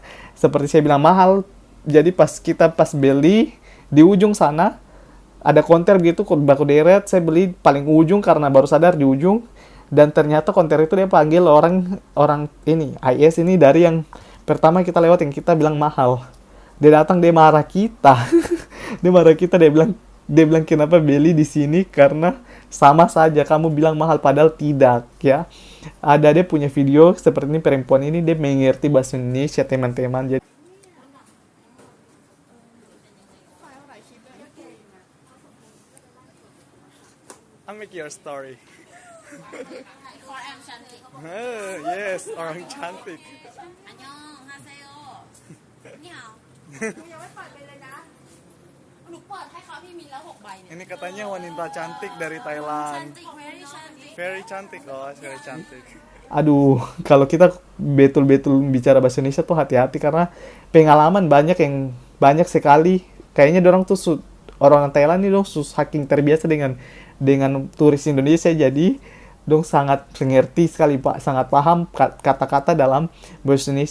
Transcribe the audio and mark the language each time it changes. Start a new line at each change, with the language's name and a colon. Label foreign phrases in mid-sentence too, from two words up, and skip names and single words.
Indonesian: Seperti saya bilang mahal, jadi pas beli di ujung sana ada konter gitu, baku deret, saya beli paling ujung karena baru sadar di ujung, dan ternyata konter itu dia panggil orang ini IS ini dari yang pertama kita lewat, yang kita bilang mahal. Dia datang, dia marah kita. Dia bilang kenapa beli di sini, karena sama saja kamu bilang mahal padahal tidak ya. Ada dia punya video seperti ini, perempuan ini dia mengerti bahasa Indonesia teman-teman.
English: Jadi I'll make your story.
Indonesian: Orang cantik. Yes, orang cantik.
Korean: 안녕하세요.
Thai: นี่好 ยังไม่เปิดไปเลยนะ หนูเปิดให้เขาพี่มินแล้ว6 ใบเนี่ย
Indonesian: Ini katanya wanita cantik dari Thailand. cantik very cantik Very cantik, oh, very cantik. Aduh, kalau kita betul-betul bicara bahasa Indonesia tuh hati-hati, karena pengalaman banyak sekali. Kayaknya orang tuh orang Thailand ini saking terbiasa dengan turis Indonesia, jadi dong sangat mengerti sekali Pak, sangat paham kata-kata dalam bahasa Indonesia.